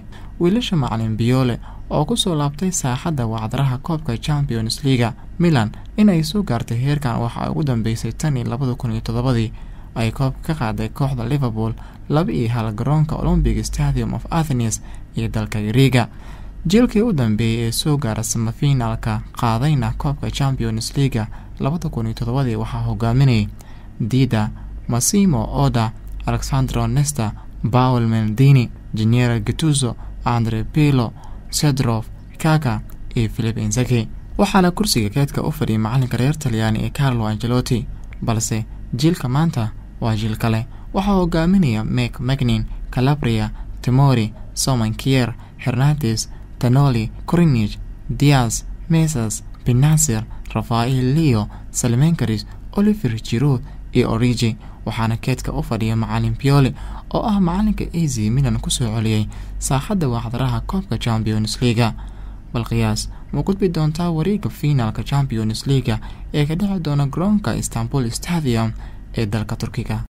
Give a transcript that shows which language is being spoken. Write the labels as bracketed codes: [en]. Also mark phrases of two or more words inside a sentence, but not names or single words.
[so] wiilasha macallin Pioli oo ku soo laabtay saaxadda wacdaraha koobka Champions League Milan inay soo gaartay heerkan waxa ay ugu dambeysay tan iyo 2007 ay koobka ka qaaday kooxda Liverpool 2-1 garoonka Olympic Stadium of Athens ee dalka Greece. jilkii u dambeeyay ee soo gaaray semifinalka qaadayna koobka Champions League 2007 waxaa hogaaminayay Dida, Massimo Oda, Alessandro Nesta, Paolo Maldini, Gennaro Gattuso, Andrea Pirlo, Seedorf, Kaká iyo Filippo Inzaghi. waxaana kursiga keedka u fadhiyay macalinka reer Talyaani ee Carlo Ancelotti, balse jilka maanta waa jil kale. waxaa hogaaminaya Mike Maignan, Calabria, Tomori, Simon Kjaer, Hernandez, Tonali, Krunic, Diaz, Mesas, Benacer, Rafael Leo, Salman Karis, Olivier Giroud iyo Origi. waxaana keedka u fadhiya macallin Pioli oo ah macalinka AC Milan ku soo celiyay saaxadda wacdaraha koobka Champions League. bal qiyaas ma gudbi doontaa wareegga finalka Champions League ee ka dhici doona garoonka Istanbul Stadium ee dalka Turkiga.